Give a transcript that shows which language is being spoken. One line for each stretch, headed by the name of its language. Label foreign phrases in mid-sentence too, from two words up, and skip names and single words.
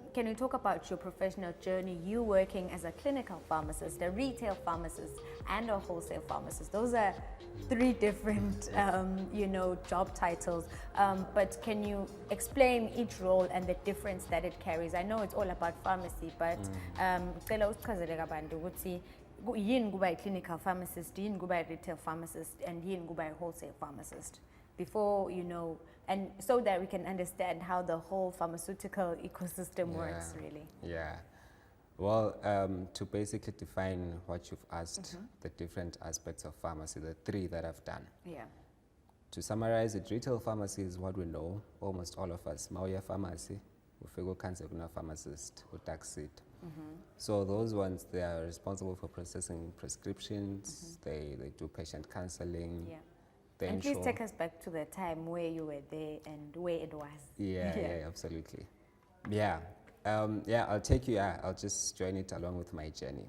English: Can you talk about your professional journey, you working as a clinical pharmacist, a retail pharmacist, and a wholesale pharmacist? Those are three different, you know, job titles. But can you explain each role and the difference that it carries? I know it's all about pharmacy, but
North Ndebele: cela usichazele kabanzi ukuthi yini kuba
English: clinical pharmacist,
North Ndebele: yini kuba
English: retail pharmacist, and
North Ndebele: yini kuba
English: wholesale pharmacist, before, you know, and so that we can understand how the whole pharmaceutical ecosystem works, really. Yeah. Well, to basically define what you've asked, the different aspects of pharmacy, the three that I've done. Yeah. To summarize it, retail pharmacy is what we know, almost all of us. Mauya pharmacy, ufego cancer pharmacist, utaxid. So those ones, they are responsible for processing prescriptions, they do patient counseling. Yeah. They And please ensure- take us back to the time where you were there and where it was. Yeah, absolutely. Yeah. I'll take you, I'll just join it along with my journey.